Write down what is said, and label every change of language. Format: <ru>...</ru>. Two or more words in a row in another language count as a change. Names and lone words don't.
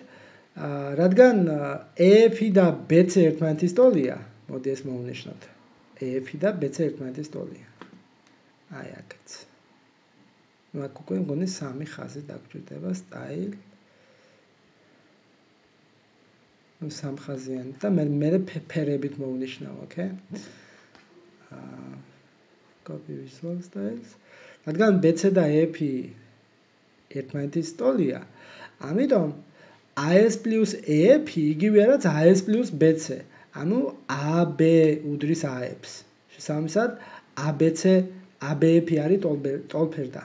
<ka>რადგან EF და BC ერთმანეთის ტოლია, მოდი ეს მოვნიშნოთ. EF და BC ერთმანეთის ტოლია. აი აქაც. ნუ აქ უკვე მგონი სამი ხაზი დაგჭირდება style. ნუ სამხაზიანი და მე ფერებით მოვნიშნავ, okay?</ka> <en>Copy visual styles.</en> <ka>რადგან BC და EF ერთმანეთის ტოლია, ამიტომ AS plus EF იგივე რაც AS plus BC. ანუ AB უდრის AF-ს. შესაბამისად ABC ABF არის ტოლფერდა.</ka>